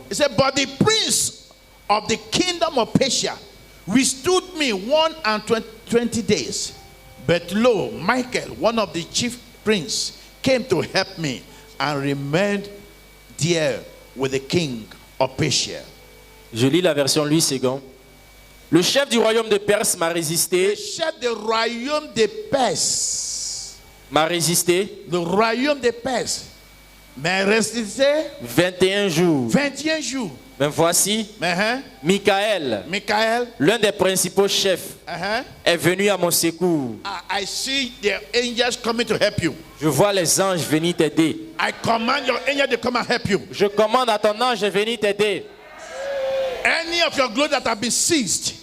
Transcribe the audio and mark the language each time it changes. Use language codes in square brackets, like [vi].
[en] He said, but the prince of the kingdom of Persia withstood me 120 days. But lo, Michael, one of the chief princes, came to help me and remained there with the king of Persia. [fr] Je lis la version Louis II. Le chef du royaume de Perse m'a [en] The [fr] résisté, chef du royaume de Perse, m'a résisté le royaume de Perse, mais resté 21 jours. 21 jours. Mais voici, Michael, Michael, l'un des principaux chefs, est venu à mon secours. [en] I see the angels coming to help you. [fr] Je vois les anges venir t'aider. [en] I command your angel to come and help you. [fr] Je commande à ton ange de venir t'aider. [en] Any of your glory that have been seized